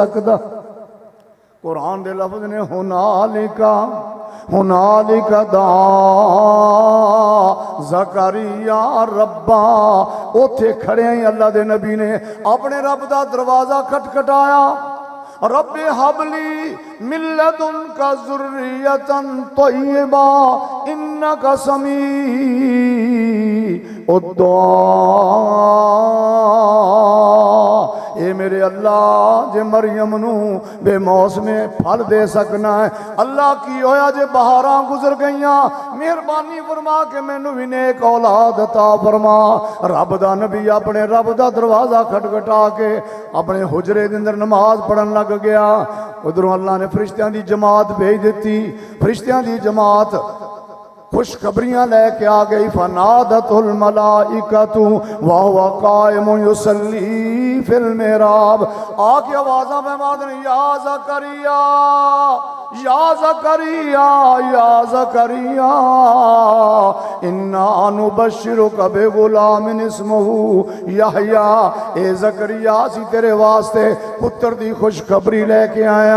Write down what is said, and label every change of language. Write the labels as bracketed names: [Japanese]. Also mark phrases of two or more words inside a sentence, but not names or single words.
[Punjabi] قرآن دے لفظ نے [Arabic] هنالك هنالك دعا زكريا ربه, [Punjabi] اوتھے کھڑے ہی اللہ دے نبی نے اپنے رب دا دروازہ کھڑکایا. [Arabic] رب هب لي من لدنك ذرية طيبة إنك سميع الدعاء. [Punjabi] اے میرے اللہ جے مریم نوں بے موسمے پھل دے سکنا ایں، اللہ کی ہویا جے بہاراں گزر گئیاں، مہربانی فرما کے مینوں بھی نیک اولاد عطا فرما. رب دا نبی اپنے رب دا دروازہ کھڑکا کے اپنے حجرے دے اندر نماز پڑھن لگ گیا. اودھروں اللہ نے فرشتیاں دی جماعت بھیج دی۔ فرشتیاں دی جماعت خوشخبریاں لے کے آ گئی. [Arabic] فنادته الملائكة وهو قائم يصلي في المحراب, [Punjabi] آ کے آوازاں میں ماردے [Arabic] يا زكريا يا زكريا يا زكريا إنا نبشرك بغلام اسمه يحيى. [Punjabi] اے زکریا اسیں تیرے واسطے پتر دی خوشخبری لے کے آیا.